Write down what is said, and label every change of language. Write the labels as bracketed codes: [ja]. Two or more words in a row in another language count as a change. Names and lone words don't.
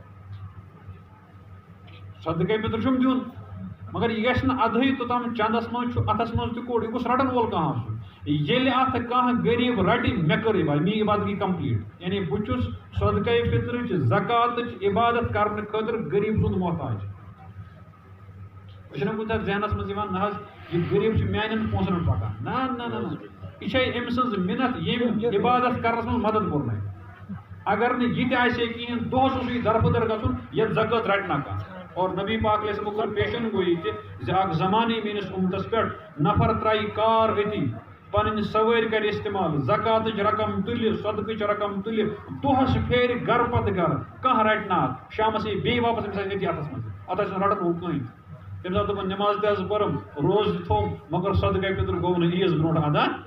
[ks] صدقے فطر چھُم دیُن مگر یہ گژھِ نہٕ ادہٕے توٚتام چندس منٛز چھُ اتھس منٛز تہِ کوٚڑ یہِ گوٚژھ رٹن وول کانٛہہ آسُن ییٚلہِ اتھ کانٛہہ غریٖب رٹہِ مےٚ کٔر عبادت میٛٲنۍ عبادت گٔے کمپلیٖٹ یعنی بہٕ چھُس صدقے فطرٕچ زکاتٕچ عبادت کرنہٕ خٲطرٕ غریٖب سُنٛد محتاج چھُنہ کُنہِ ساتہٕ ذہنس منٛز یِوان نہ حظ یہِ غریٖب چھُ میانٮ۪ن پونٛسن پٮ۪ٹھ پکان نہ یہِ چھے أمۍ سٕنٛز مِنت ییٚمۍ عبادت کرنس منٛز مدد کوٚر مےٚ اگر نہٕ یہِ تہِ آسہِ ہے کِہیٖنۍ دۄہس اوس یہِ دربٕدر گژھُن یتھ زکات رٹہِ نہ کانٛہہ اور نبی پاک [ar] علیہ السلام [ks] کٔر پیشن گویی تہِ زِ اکھ زمانہٕ میٲنِس اُمتس پٮ۪ٹھ نفر ترایہِ کار أتی پنٕنۍ سوٲرۍ کرِ استعمال زکاتٕچ رقم تُلہِ صدقٕچ رقم تُلہِ دۄہس پھیرِ گرٕ پتہٕ گرٕ کانٛہہ رٹہِ نہٕ اتھ شامس یی بیٚیہِ واپس أمِس آسہِ أتی اتھس منٛز اتھ آسہِ نہٕ رٹن وول کٕہٕنۍ تٔمۍ ساتہٕ دوٚپُن نٮ۪ماز تہِ حظ پٔرٕم روزٕ تہِ تھوٚوم مگر صدقے فطر گوٚو نہٕ عیٖذ برونٛٹھ ادا